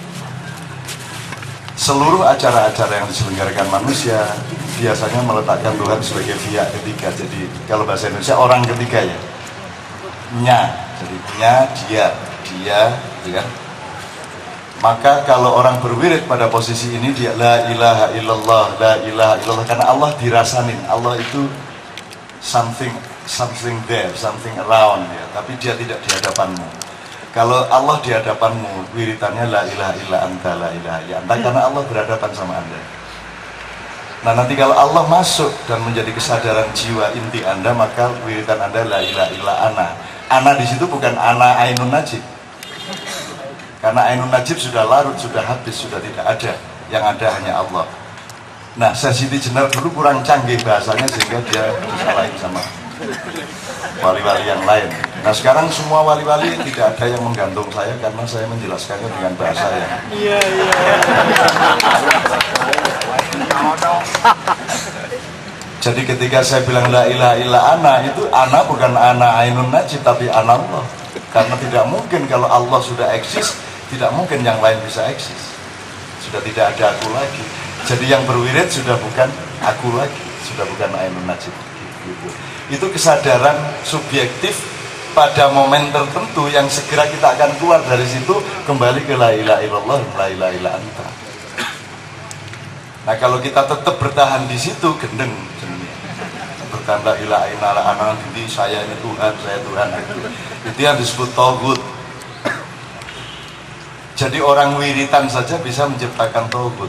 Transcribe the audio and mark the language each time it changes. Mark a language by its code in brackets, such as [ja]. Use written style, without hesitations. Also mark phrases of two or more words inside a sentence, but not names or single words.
[id] Seluruh acara-acara yang diselenggarakan manusia biasanya meletakkan Tuhan sebagai pihak ketiga. Jadi kalau bahasa Indonesia orang ketiga ya, jadi dia, ya. Maka kalau orang berwirid pada posisi ini, dia [ar] لا إله إلا الله، لا إله إلا الله, [id] karena Allah dirasanin, Allah itu [en] something there, something around [id] ya, tapi dia tidak di hadapanmu. Kalau Allah di hadapanmu, [ar] wiritannya لا إله إلا أنت، لا إله إلا أنت, [id] karena Allah berhadapan sama Anda. Nah, nanti kalau Allah masuk dan menjadi kesadaran jiwa inti Anda, maka wiritan Anda [ar] لا إله إلا أنا. [id] Ana di situ bukan ana ainun najib, karena ainun najib sudah larut, sudah habis, sudah tidak ada. Yang ada hanya Allah. Nah, Siti Jenar dulu kurang canggih bahasanya, sehingga dia disalahin sama wali-wali yang lain. Nah, sekarang semua wali-wali tidak ada yang menggantung saya, karena saya menjelaskannya dengan bahasa yang Jadi ketika saya bilang [ar] لا إله إلا أنا, [id] itu ana bukan ana ainun najib, tapi ana Allah. Karena tidak mungkin, kalau Allah sudah eksis, tidak mungkin yang lain bisa eksis. Sudah tidak ada aku lagi. Jadi yang berwirid sudah bukan aku lagi, sudah bukan ainun najib gitu. Itu kesadaran subjektif pada momen tertentu yang segera kita akan keluar dari situ, kembali ke [ar] لا إله إلا الله، لا إله إلا أنت. [id] Nah, kalau kita tetap bertahan di situ, gendeng bertahan [ar] لا إله إلا الله, [id] anak ini saya ini Tuhan, saya Tuhan, itu yang disebut tauhid. Jadi orang wiritan saja bisa menciptakan tauhid.